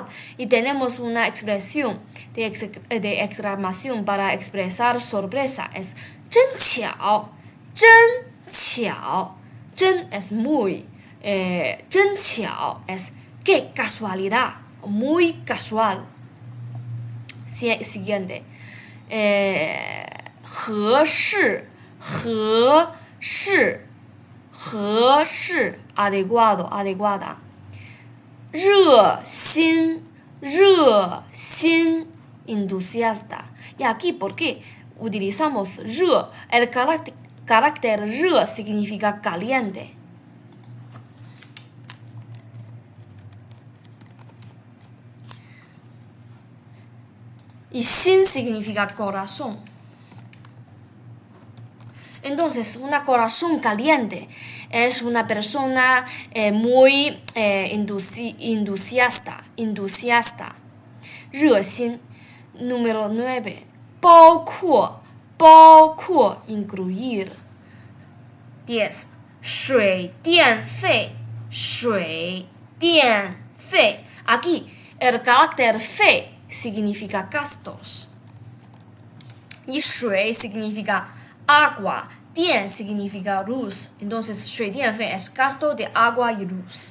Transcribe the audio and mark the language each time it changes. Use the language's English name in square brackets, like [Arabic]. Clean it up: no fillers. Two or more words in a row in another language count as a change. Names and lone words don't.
[Spanish] Y tenemos una expresión de exclamación para expresar sorpresa. Es [Chinese] 真巧 真 [Spanish] es muy, 真巧 es qué casualidad, muy casual. Siguiente. 合适 adecuada. 热心 entusiasta. Y aquí, ¿por qué utilizamos 热? El carácter 热 significa caliente. Y 心 significa corazón. Entonces, una corazón caliente es una persona muy entusiasta. 热心 Número 9. 包括 incluir. 10. 水电费 Aquí, el carácter 费 significa gastos. Y 水 significa agua. 电 significa luz. Entonces, 水电费 es gasto de agua y luz.